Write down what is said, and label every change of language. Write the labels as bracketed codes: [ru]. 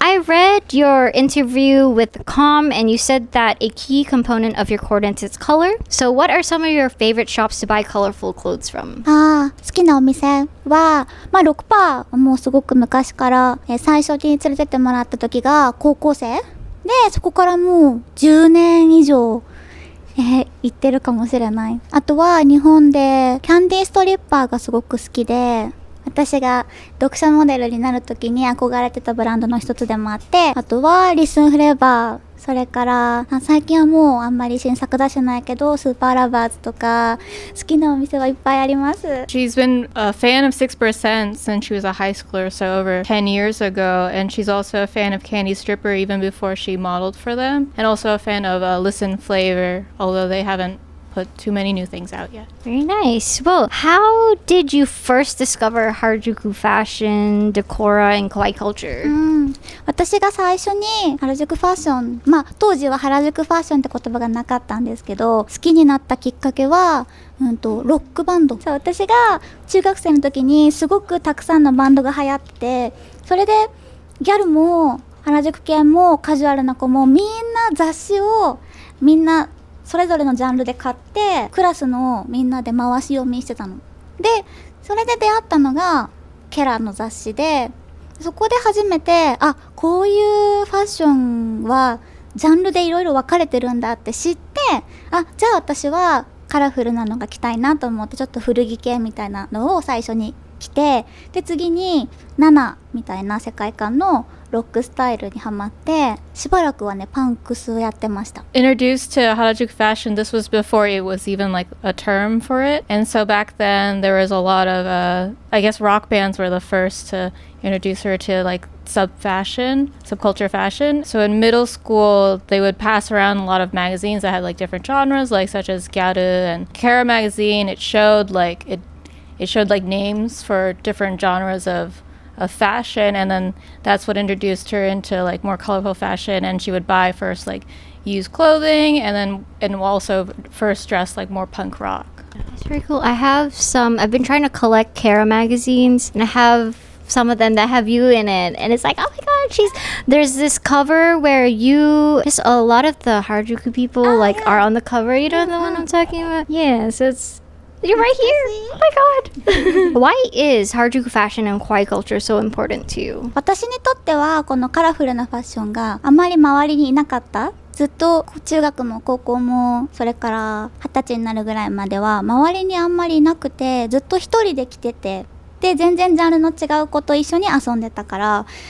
[en] I read your interview with Com, and you said that a key component of your coordinates is color. So what are some of your favorite shops to buy colorful clothes from? [ja] 好きなお店は、6%はもうすごく昔から、最初に連れてってもらった時が高校生で、そこからもう10年以上行ってるかもしれない。あとは日本でキャンディーストリッパーがすごく好きで、私が読者モデルになる時に憧れてたブランドの一つでもあって、あとはリスンフレーバー、それから最近はもうあんまり新作出してないけどスーパーラバーズとか好きなお店はいっぱいあります。 [en] She's been a fan of 6% since she was a high schooler, so over 10 years ago, and she's also a fan of Candy Stripper even before she modeled for them, and also a fan of Listen Flavor, although they haven't put too many new things out yet. Very nice. Well, how did you first discover Harajuku fashion, decora, and kawaii culture? [ja] 私が最初に原宿ファッション、当時は原宿ファッションって言葉がなかったんですけど、好きになったきっかけは、ロックバンド。そう、私が中学生の時にすごくたくさんのバンドが流行って、それでギャルも原宿系もカジュアルな子もみんな雑誌をみんなそれぞれのジャンルで買ってクラスのみんなで回し読みしてたの。で、それで出会ったのがケラの雑誌で、そこで初めてこういうファッションはジャンルでいろいろ分かれてるんだって知って、じゃあ私はカラフルなのが着たいなと思って、ちょっと古着系みたいなのを最初に着て、で次に7みたいな世界観のロックスタイルにハマって、しばらくはねパンクスをやってました。 [en] Introduced to Harajuku fashion, this was before it was even like a term for it. And so back then there was a lot of I guess rock bands were the first to introduce her to like subculture fashion. So in middle school they would pass around a lot of magazines that had like different genres, like such as Gyaru and Kara magazine. It showed like names for different genres of fashion, and then that's what introduced her into like more colorful fashion. And she would buy first like used clothing, and also first dress like more punk rock. That's very cool. I've been trying to collect Kara magazines, and I have some of them that have you in it, and it's like, oh my god, there's this cover where just a lot of the Harajuku people are on the cover. You know the one I'm talking about? Yeah, so you're right here. Oh my god. Why is Harajuku fashion and kawaii culture so important to you? [ja] 私にとってはこのカラフルなファッションがあまり周りにいなかった。ずっと中学も高校もそれから20歳になるぐらいまでは周りにあんまりいなくて、ずっと一人で着てて、で全然ジャンルの違う子と一緒に遊んでたから、